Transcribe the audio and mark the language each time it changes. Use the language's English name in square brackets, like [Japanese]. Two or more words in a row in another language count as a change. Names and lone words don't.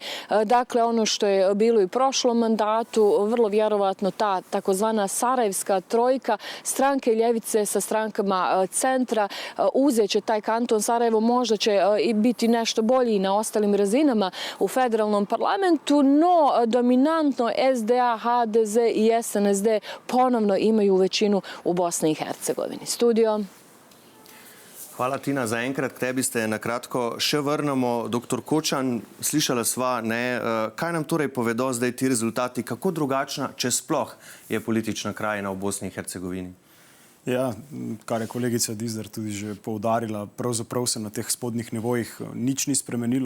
[Bosnian] Dakle, ono što je bilo i u prošlom mandatu, vrlo vjerovatno ta takozvana Sarajevska trojka, stranke ljevice sa strankama centra, uzet će taj kanton Sarajevo, možda će i biti nešto bolji na ostalim razinama u federalnom parlamentu, no dominantno SDA, HDZ i SNSD ponovno imaju većinu u Bosni i Hercegovini. Studio. [Slovenian] Hvala, Tina. Zaenkrat k tebi ste na kratko še vrnemo. Doktor Kočan, slišala sva, kaj nam torej povedo zdaj ti rezultati, kako drugačna, če sploh, je politična krajina v Bosni in Hercegovini? Ja, kar je kolegica Dizdar tudi že poudarila, pravzaprav se na teh spodnjih nivojih nič ni spremenilo.